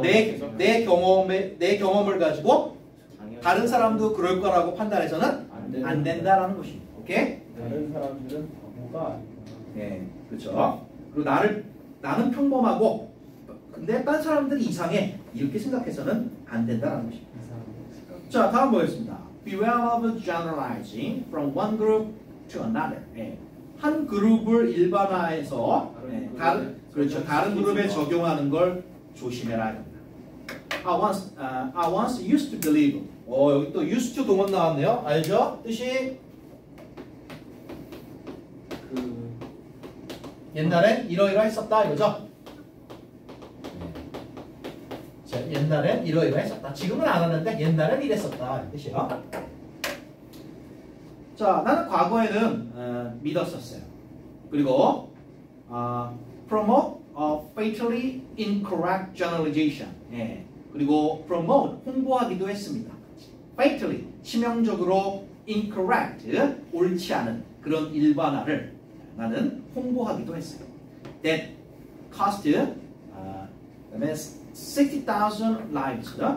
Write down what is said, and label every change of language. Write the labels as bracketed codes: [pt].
[ko] 내 경험을 가지고 다른 사람도 그럴 거라고 판단해서는 안 된다라는 것입니다. 오케이? 다른 사람들은 바보가 아니다. 네, 그렇죠. 그리고 나는 평범하고 근데 딴 사람들이 이상해 이렇게 생각해서는 안 된다라는 것입니다. 자, 다음 보겠습니다. [en] Beware of generalizing from one group to another. [ko] 한 그룹을 일반화해서 다른 그룹에 적용하는 걸 조심해라 합니다. [en] I once used to believe. [ko] 여기 또 used to 동원 나왔네요. 알죠? 뜻이 옛날엔 이러이러했었다 이거죠? 자, 옛날엔 이러이러했었다. 지금은 안 하는데 옛날엔 이랬었다 이 뜻이에요. 자, 나는 과거에는 믿었었어요. [en] 그리고 promote a fatally incorrect generalization. [ko] 그리고 promote 홍보하기도 했습니다. fatally 치명적으로 incorrect 옳지 않은 그런 일반화를 나는 홍보하기도 했어요. [en] That cost [ko] 그다음에 [en] 60,000 lives.